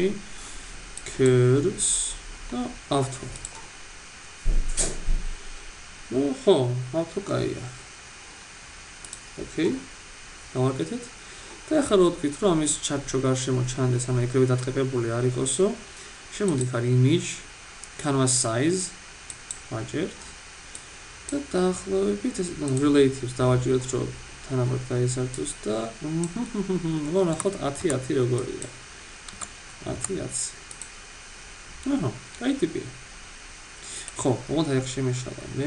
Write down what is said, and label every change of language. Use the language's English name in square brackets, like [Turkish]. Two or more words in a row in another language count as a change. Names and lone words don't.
[English] Curves და auto. [Georgian] ნუ ხო, auto კაია. Okay. გავაკეთეთ. და ეხლა რო ვთქვით, რომ ამის ჩარჩო გარშემო ჩანდეს, ანუ ეგრევე დატყეპებული არ იყოსო. შემოდით არ [English] image, canvas size, [Georgian] ვაჭერთ. და დაახლოებით ეს relatives დავაჭიროთ, რომ თანაბრად დაესართოს და ნახოთ 10 როგორია. 10. აჰა, აი ტიპი. ხო, მოგონთ აი შემეშალა მე.